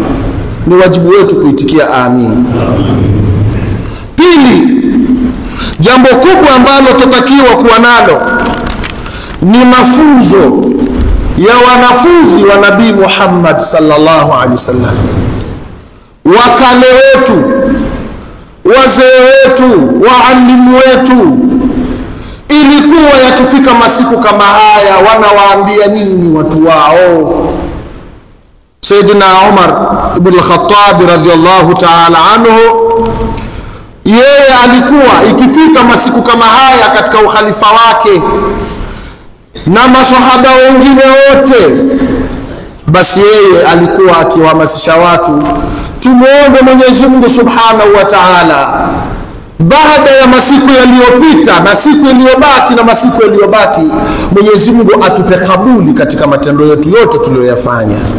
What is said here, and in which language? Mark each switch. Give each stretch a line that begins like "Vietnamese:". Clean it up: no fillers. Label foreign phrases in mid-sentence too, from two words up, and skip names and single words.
Swahili: Ni wajibu wetu kuitikia amin. Pili, jambo kubwa ambalo tutakiwa kuwa nalo ni mafunzo ya wanafunzi wa Nabii Muhammad
Arabic: صلى الله عليه وسلم,
Swahili: wakale wetu, wazee wetu, waalimu wetu. Ilikuwa yakifika masiku kama haya wanawaambia nini watu wao? Sayyidina Umar ibn al-Khattab
Arabic: رضي الله تعالى عنه,
Swahili: yeye alikuwa ikifika masiku kama haya katika ukhalifa wake na maswahaba wengine wote, basi yeye alikuwa akiwahamasisha watu, tumuombe Mwenyezi Mungu
Arabic: سبحانه وتعالى
Swahili: baada ya masiku yaliyopita na siku iliyobaki na masiku yaliyobaki, Mwenyezi Mungu atupe kabuli katika matendo yetu yote tuliyoyafanya.